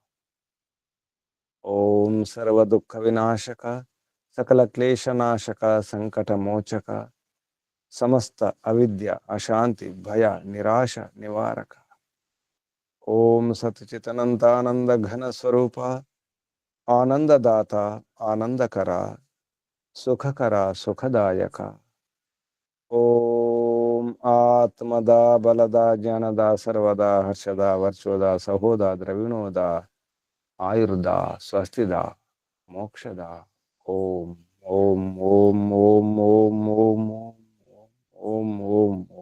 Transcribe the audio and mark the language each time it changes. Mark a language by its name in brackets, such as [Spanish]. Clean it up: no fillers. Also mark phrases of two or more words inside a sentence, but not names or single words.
[Sanskrit] ओम सर्व दुख विनाशक, सकल क्लेश नाशक, संकट मोचक, समस्त अविद्या, अशांति, भय, निराश निवारक। ओम सच्चिदानंद घन स्वरूप, आनंददाता, आनंदकरा, సుఖకర సుఖదాయక. ఓం ఆత్మదా బలదా జ్ఞానదా సర్వదా హర్షదా వర్చోదా సహోదా ద్రవిణోదా ఆయుర్దా స్వస్తిదా మోక్షదా. ఓం ఓం ఓం ఓం ఓం ఓం ఓం ఓం ఓం ఓం.